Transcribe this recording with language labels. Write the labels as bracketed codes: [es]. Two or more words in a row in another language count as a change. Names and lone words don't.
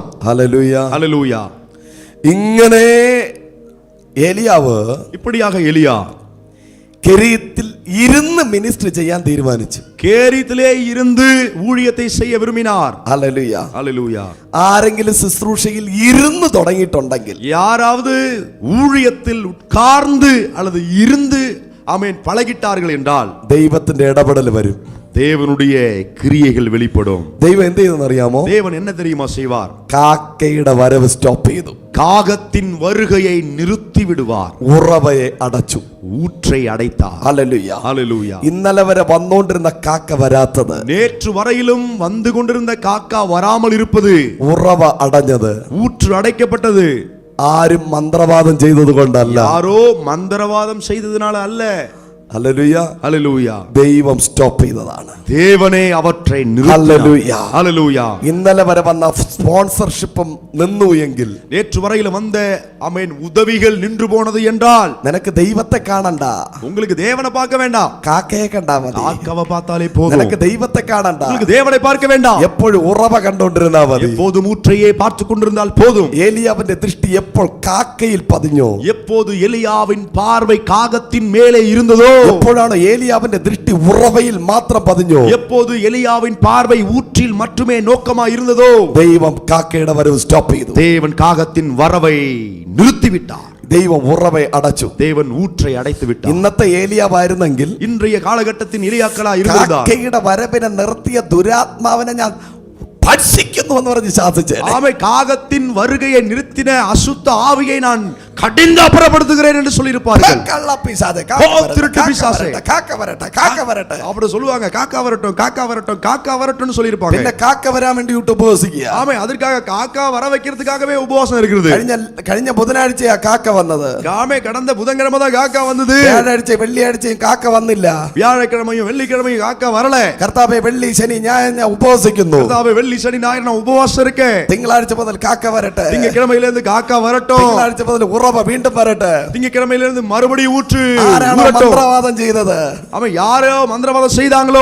[ml] ഹല്ലേലൂയ [ta] ஹalleluya [ml] ഇങ്ങനെ ഏലിയാവ് [ta] இப்படியாக எலியா [ml] കെരീത്തിൽ ഇരുന്ന് മിനിസ്റ്റർ ചെയ്യാൻ തീരുമാനിച്ചു [ta] கேரித்திலே இருந்து ஊழியத்தை செய்ய விரும்பினார் [ml] ഹല്ലേലൂയ [ta] ஹalleluya [ml] ആരെങ്കിലും ശുശ്രൂഷയിൽ ഇരുന്ന് തുടങ്ങിയിട്ടുണ്ടെങ്കിൽ [ta] யாராவது ஊழியத்தில் உட்கார்ந்து அல்லது இருந்து ஆமென் பழகிட்டார்கள் என்றால் [ml] ദൈവത്തിന്റെ ഇടപെടൽ വരും [ta] தேவனுடைய கிரியைகள் வெளிப்படும் [ml] ദൈവം എന്ത് ചെയ്തെന്ന് അറിയാമോ [ta] தேவன் என்ன தெரியுமா செய்வார் [ml] കാക്കയുടെ വരവ് സ്റ്റോപ്പ് ചെയ്തു [ta] காகத்தின் வருகையை நிறுத்தி விடுவார் [ml] ഉറവയെ അടച്ചു [ta] ஊற்றை அடைத்தார் [ml] ഹല്ലേലൂയ [ta] ஹalleluya [ml] ഇന്നലെ വരെ വന്നുകൊണ്ടിരുന്ന കാക്ക വരാത്തത് [ta] நேற்று வரையிலும் வந்து கொண்டிருந்த காக்கா வராமல் இருப்பது [ml] ഉറവ അടഞ്ഞത് [ta] ஊற்று அடைக்கப்பட்டது [ml] ആരും മന്ത്രവാദം ചെയ്തത് കൊണ്ടല്ല [ta] யாரோ மந்திரவாதம் செய்ததனால அல்ல [ml] ഹല്ലേലൂയ [ta] ஹalleluya [ml] ദൈവം സ്റ്റോപ്പ് ചെയ്തതാണ് [ta] தேவனே அவற்றை [ml] ഹല്ലേലൂയ [ta] ஹalleluya [ml] ഇന്നലെ വരെ വന്ന സ്പോൺസർഷിപ്പും നിന്നു എങ്കിൽ [ta] நேற்று வரையில வந்த ஆமென் உதவிகள் நின்று போனது என்றால் [ml] നിനക്ക് ദൈവത്തെ കാണണ്ട [ta] உங்களுக்கு தேவனை பார்க்க வேண்டாம் [ml] കാക്കയെ കണ്ടാ മതി [ta] காக்காவை பார்த்தாலே போதும் [ml] നിനക്ക് ദൈവത്തെ കാണണ്ട [ta] உங்களுக்கு தேவனை பார்க்க வேண்டாம் [ml] എപ്പോഴും ഉറവ കണ്ടോണ്ടിരുന്നാ മതി [ta] எப்போதும் ஊற்றையே பார்த்து கொண்டிருந்தால் போதும் [ml] ഏലിയാവിന്റെ ദൃഷ്ടി എപ്പോൾ കാക്കയിൽ പതിഞ്ഞോ [ta] எப்போது எலியாவின் பார்வை காகத்தின் மேலே இருந்ததோ [ml] എപ്പോഴാണ് ഏലിയാവിന്റെ ദൃഷ്ടി ഉറവയിൽ മാത്രം പതിഞ്ഞോ [ta] எப்போது எலியாவின் பார்வை ஊற்றில் மட்டுமே நோக்கமாக இருந்ததோ [ml] ദൈവം കാക്കയുടെ വരവ് സ്റ്റോപ്പ് ചെയ്തു [ta] தேவன் காகத்தின் வரவை நிறுத்திவிட்டார் [ml] ദൈവം ഉറവയെ അടച്ചു [ta] தேவன் ஊற்றை அடைத்து விட்டார் [ml] ഇന്നത്തെ ഏലിയാവായിരുന്നെങ്കിൽ [ta] இன்றைய காலகட்டத்தின் எலியாக்களா இருந்தால் [ml] കാക്കയുടെ വരവിനെ നിർത്തിയ ദുരാത്മാവിനെ ഞാൻ ഭക്ഷിക്കുന്നു എന്ന് പറഞ്ഞ് ശാസിച്ചേ [ta] ஆமை காகத்தின் வருகையை நிறுத்தின அசுத்த ஆவியை நான் கடிந்து அப்புறப்படுத்துகிறேன் என்று சொல்லியிருப்பார்கள் [ml] കള്ളപ്പിശാചേ, [ta] திருட்டு பிசாசே. [ml] കാക്ക വരട്ടെ കാക്ക വരട്ടെ [ta] அப்படி சொல்லுவாங்க காக்கா வரட்டும் காக்கா வரட்டும் காக்கா வரட்டும்னு சொல்லியிருப்பாங்க [ml] പിന്നെ കാക്ക വരാൻ വേണ്ടിയിട്ട് ഉപവസിക്കുക [ta] ஆமை அதற்காக காக்கா வர வைக்கிறதுக்காகவே உபவாசம் இருக்கிறது [ml] കഴിഞ്ഞ ബുധനാഴ്ചയാ കാക്ക വന്നത് [ta] ஆமை கடந்த புதன்கிழமை தான் காக்கா வந்தது [ml] വ്യാഴാഴ്ച വെള്ളിയാഴ്ചയും കാക്ക വന്നില്ല [ta] வியாழக்கிழமையும் வெள்ளிக்கிழமையும் காக்கா வரல [ml] കർത്താവേ വെള്ളി ശനി ഞാൻ ഉപവസിക്കുന്നു [ta] கர்த்தாவே வெள்ளி சனி ஞாயிறு நான் உபவாசம் இருக்கேன் [ml] തിങ്കളാഴ്ച മുതൽ കാക്ക വരട്ടെ [ta] திங்கக்கிழமையில இருந்து காக்கா வரட்டும் [ml] തിങ്കളാഴ്ച മുതൽ ഉറവ വീണ്ടും വരട്ടെ [ta] திங்கக்கிழமையில இருந்து மறுபடியும் ஊற்று [ml] ആരാണോ [ta] ஊறட்டும். [ml] മന്ത്രവാദം ചെയ്തത് [ta] அவன் யாரோ மந்திரவாதம் செய்தாங்களோ